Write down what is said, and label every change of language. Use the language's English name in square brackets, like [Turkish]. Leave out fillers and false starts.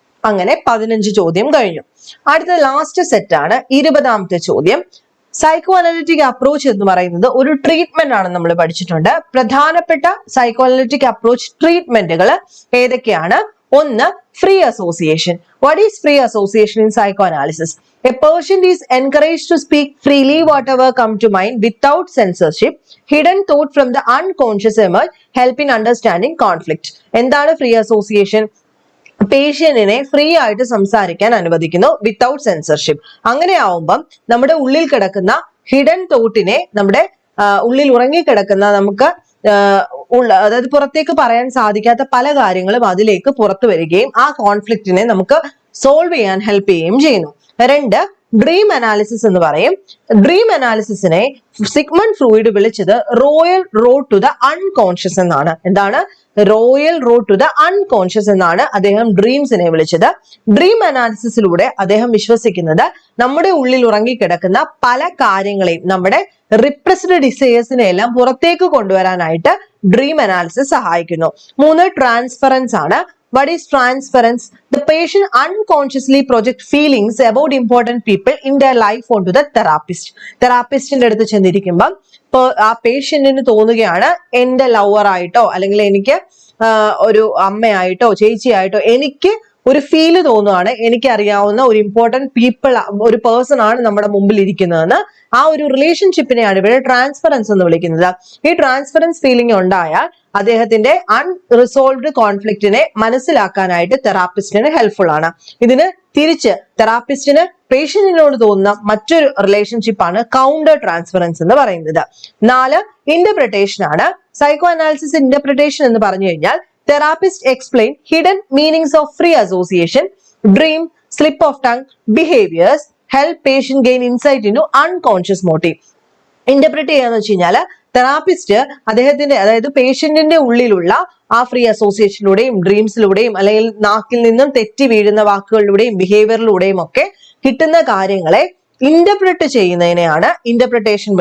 [Malayalam] അങ്ങനെ 15 ചോദ്യം കഴിഞ്ഞു. അടുത്ത ലാസ്റ്റ് സെറ്റ് ആണ് 20ാമത്തെ ചോദ്യം. സൈക്കോ അനലിറ്റിക് അപ്രോച്ച് എന്ന് പറയുന്നത് ഒരു ട്രീറ്റ്മെന്റ് ആണ്. നമ്മൾ പഠിച്ചിട്ടുണ്ട്. പ്രധാനപ്പെട്ട സൈക്കോ അനലിറ്റിക് അപ്രോച്ച് ട്രീറ്റ്മെന്റുകൾ ഏതൊക്കെയാണ്? 1. Free association. [English] What is free association in psychoanalysis? A person is encouraged to speak freely whatever come to mind without censorship. Hidden thought from the unconscious emerge, help in understanding conflict. [Malayalam] എന്താണ് free association? പേഷ്യന്റിനെ free ആയിട്ട് സംസാരിക്കാൻ അനുവദിക്കുന്നു [English] Without censorship. [Malayalam] അങ്ങനെ ആവുമ്പം നമ്മുടെ ഉള്ളിൽ കിടക്കുന്ന hidden തോട്ടിനെ, നമ്മുടെ ഉള്ളിൽ ഉറങ്ങിക്കിടക്കുന്ന നമുക്ക് അതായത് പുറത്തേക്ക് പറയാൻ സാധിക്കാത്ത പല കാര്യങ്ങളും അതിലേക്ക് പുറത്തു വരികയും ആ കോൺഫ്ലിക്റ്റിനെ നമുക്ക് സോൾവ് ചെയ്യാൻ ഹെൽപ്പ് ചെയ്യുകയും ചെയ്യുന്നു. 2. ഡ്രീം അനാലിസിസ് എന്ന് പറയും. ഡ്രീം അനാലിസിസിനെ സിഗ്മണ്ട് ഫ്രൂയിഡ് വിളിച്ചത് [English] royal road to the unconscious [Malayalam] എന്നാണ്. എന്താണ്? [English] royal road to the unconscious [Malayalam] എന്നാണ് അദ്ദേഹം ഡ്രീംസിനെ വിളിച്ചത്. ഡ്രീം അനാലിസിസിലൂടെ അദ്ദേഹം വിശ്വസിക്കുന്നത് നമ്മുടെ ഉള്ളിൽ ഉറങ്ങിക്കിടക്കുന്ന പല കാര്യങ്ങളെയും, നമ്മുടെ റിപ്രസ്ഡ് ഡിസയേഴ്സിനെ എല്ലാം പുറത്തേക്ക് കൊണ്ടുവരാനായിട്ട് ഡ്രീം അനാലിസിസ് സഹായിക്കുന്നു. [English] 3. [Malayalam] ട്രാൻസ്ഫറൻസ് ആണ്. [English] What is transference? The patient unconsciously project feelings about important people in their life onto the therapist. [Malayalam] തെറാപ്പിസ്റ്റിന്റെ അടുത്ത് ചെന്നിരിക്കുമ്പം ആ പേഷ്യന്റിന് തോന്നുകയാണ് എന്റെ ലവർ ആയിട്ടോ അല്ലെങ്കിൽ എനിക്ക് ഒരു അമ്മയായിട്ടോ ചേച്ചിയായിട്ടോ എനിക്ക് ഒരു ഫീല് തോന്നുകയാണ്, എനിക്കറിയാവുന്ന ഒരു ഇമ്പോർട്ടന്റ് പീപ്പിൾ, ഒരു പേഴ്സൺ ആണ് നമ്മുടെ മുമ്പിൽ ഇരിക്കുന്നതെന്ന്. ആ ഒരു റിലേഷൻഷിപ്പിനെയാണ് ഇവിടെ ട്രാൻസ്ഫറൻസ് എന്ന് വിളിക്കുന്നത്. ഈ ട്രാൻസ്ഫറൻസ് ഫീലിംഗ് ഉണ്ടായാൽ അദ്ദേഹത്തിന്റെ അൺറിസോൾവ്ഡ് കോൺഫ്ലിക്റ്റിനെ മനസ്സിലാക്കാനായിട്ട് തെറാപ്പിസ്റ്റിന് ഹെൽപ്ഫുൾ ആണ്. ഇതിന് തിരിച്ച് തെറാപ്പിസ്റ്റിന് പേഷ്യന്റിനോട് തോന്നുന്ന മറ്റൊരു റിലേഷൻഷിപ്പാണ് കൗണ്ടർ ട്രാൻസ്ഫറൻസ് എന്ന് പറയുന്നത്. 4. ഇന്റർപ്രിട്ടേഷൻ ആണ്. സൈക്കോ അനാലിസിസ് ഇന്റർപ്രിട്ടേഷൻ എന്ന് പറഞ്ഞു കഴിഞ്ഞാൽ [English] therapist explain hidden meanings of free association, dream, slip of tongue, behaviors, help patient gain insight into unconscious motive. [Malayalam] Interpret ചെയ്യാന്ന് വെച്ച് കഴിഞ്ഞാല് തെറാപ്പിസ്റ്റ് അദ്ദേഹത്തിന്റെ, അതായത് പേഷ്യന്റിന്റെ ഉള്ളിലുള്ള ആ ഫ്രീ അസോസിയേഷനിലൂടെയും ഡ്രീംസിലൂടെയും അല്ലെങ്കിൽ നാക്കിൽ നിന്നും തെറ്റി വീഴുന്ന വാക്കുകളിലൂടെയും ബിഹേവിയറിലൂടെയും ഒക്കെ കിട്ടുന്ന കാര്യങ്ങളെ ഇന്റർപ്രറ്റ് ചെയ്യുന്നതിനെയാണ് ഇന്റർപ്രിട്ടേഷൻ.